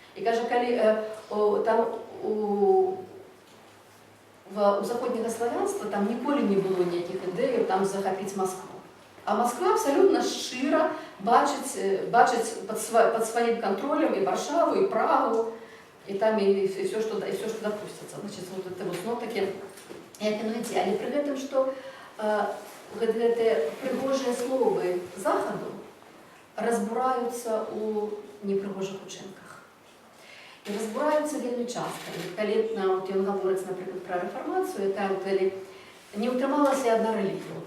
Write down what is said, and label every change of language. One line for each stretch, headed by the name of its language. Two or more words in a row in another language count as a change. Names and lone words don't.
Belarusian: І каже, калі там у заходняга славянства там ніколі не было ніякіх ідэяў там захапіць Москву. А Москва абсолютно шчыра бачыць пад сваім кантролем і Варшаву, і Прагу, і там і все, што дапусціцца.
Russian: Значит, вот это вот снова
Belarusian: такі, як яно ідзе. Але пры гэтым, што гэтыя прыгожыя словы Захаду разбураюцца у непрыгожых учынках. І разбураюцца вельмі часта. Калі ён гаворыць, напрыклад, пра рэфармацыю, калі не ўтрымалася адна рэлігія.